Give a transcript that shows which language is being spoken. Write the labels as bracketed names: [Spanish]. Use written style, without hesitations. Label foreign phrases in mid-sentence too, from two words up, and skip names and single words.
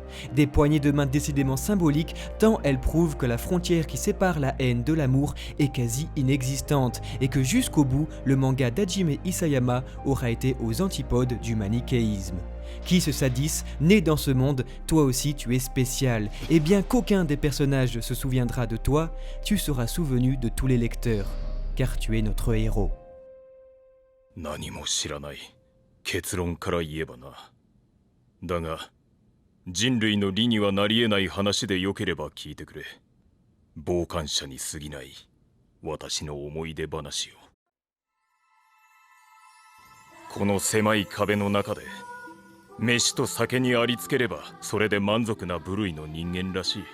[French] Des poignées de main décidément symboliques, tant elles prouvent que la frontière qui sépare la haine de l'amour est quasi inexistante, et que jusqu'au bout, le manga d'Hajime Isayama aura été aux antipodes du manichéisme. Kiss Sadis, né dans ce monde, toi aussi tu es spécial, et bien qu'aucun des personnages se souviendra de toi, tu seras souvenu de tous les lecteurs, car tu es notre héros. [Japanese] 何も知らない結論から言えばな。だが人類の理にはなり得ない話でよければ聞いてくれ。傍観者に過ぎない私の思い出話を。この狭い壁の中で飯と酒にありつければそれで満足な部類の人間らしい。